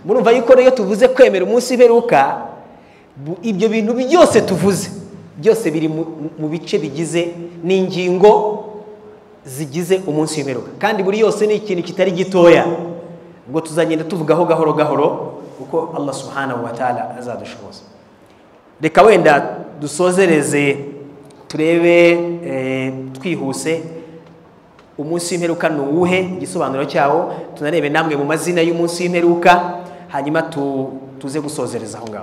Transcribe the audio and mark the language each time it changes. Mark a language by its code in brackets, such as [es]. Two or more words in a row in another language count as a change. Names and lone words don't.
[rw] Murumva yuko rero tuvuze kwemera umunsi w'imperuka, ibyo bintu byose tuvuze byose biri mu bice bigize n'ingingo zigize umunsi w'imperuka, kandi buri yose ni ikintu kitari gitoya. Ubwo tuzagenda tuvugaho gahoro gahoro uko [ar] الله سبحانه وتعالى [rw] azadushoboza. Reka wenda dusozereze turebe twihuse umunsi w'imperuka ni uwuhe, igisobanuro cyawo, tunarebe namwe mu mazina y'umunsi w'imperuka, hanyuma tuze gusozereza aho ngaho.